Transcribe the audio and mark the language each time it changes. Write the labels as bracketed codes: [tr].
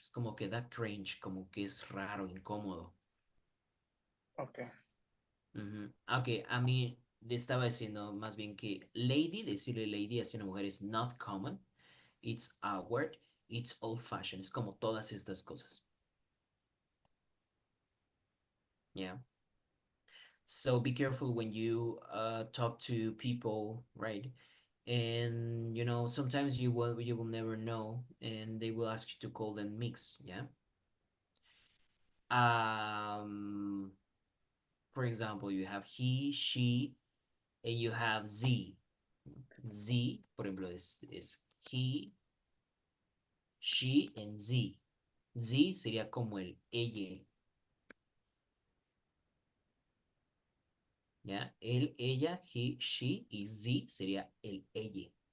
[es] Es como que da cringe, como que es raro, incómodo. [en] Okay. Ujú. [es] Ok, a mí le estaba diciendo más bien que lady, decirle lady hacia una mujer es [en] not common, it's awkward, it's old fashioned, [es] es como todas estas cosas. [en] Yeah. So be careful when you talk to people, right? And sometimes you will never know, and they will ask you to call them mix. Yeah. Um, for example, you have he, she, and you have z. [es] Z, por ejemplo, es he, she, and z. Z sería como el ella, ¿ya? Él, ella, he, she, y z sería el ella.